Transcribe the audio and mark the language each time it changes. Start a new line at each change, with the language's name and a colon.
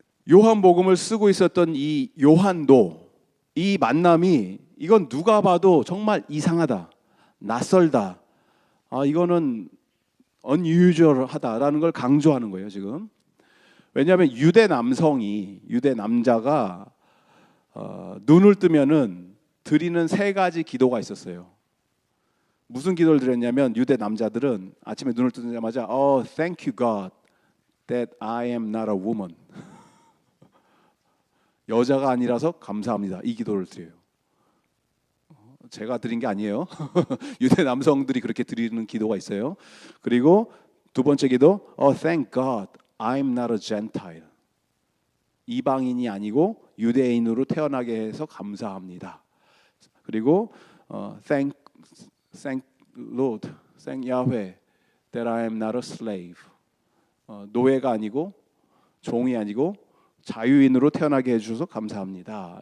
Korean: 요한복음을 쓰고 있었던 이 요한도 이 만남이, 이건 누가 봐도 정말 이상하다, 낯설다, 이거는 unusual하다라는 걸 강조하는 거예요 지금. 왜냐하면 유대 남자가 눈을 뜨면은 드리는 세 가지 기도가 있었어요. 무슨 기도를 드렸냐면, 유대 남자들은 아침에 눈을 뜨자마자
English: thank you God that I am not a woman.
Korean: 여자가 아니라서 감사합니다. 이 기도를 드려요. 제가 드린 게 아니에요. 유대 남성들이 그렇게 드리는 기도가 있어요. 그리고 두 번째 기도,
English: thank God I'm not a Gentile.
Korean: 이방인이 아니고 유대인으로 태어나게 해서 감사합니다.
English: 그리고 thank Lord, thank Yahweh that I am not a slave.
Korean: 노예가 아니고 종이 아니고 자유인으로 태어나게 해주셔서 감사합니다.